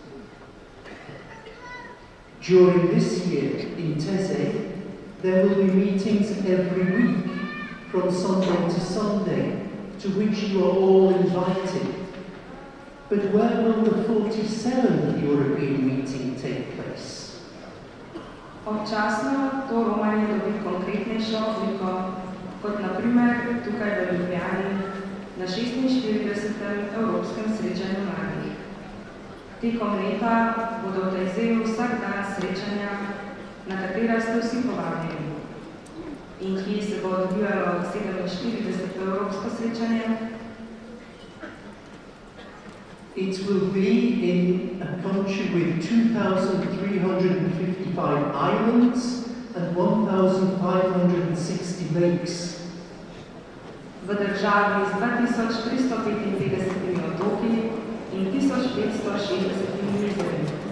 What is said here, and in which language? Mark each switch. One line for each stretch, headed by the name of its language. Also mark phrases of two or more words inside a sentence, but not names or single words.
English: During this year in Teze, there will be meetings every week from Sunday to Sunday, to which you are all invited. But where will the 47th European meeting take place?
Slovenian: Občasno to romanje dobi konkretnejšo obliko, kot naprimer tukaj v Ljubljani na 46. Evropskem srečanju mladih. Tekom leta bodo v Tezeju vsak dan srečanja, na katera ste vsi povabljeni. In kje se bo odvijalo 47. Evropsko srečanje?
English: It will be in a country with 2,355 islands and 1,560 lakes.
Slovenian: V državi z 2355 otoki in 1560 jezeri.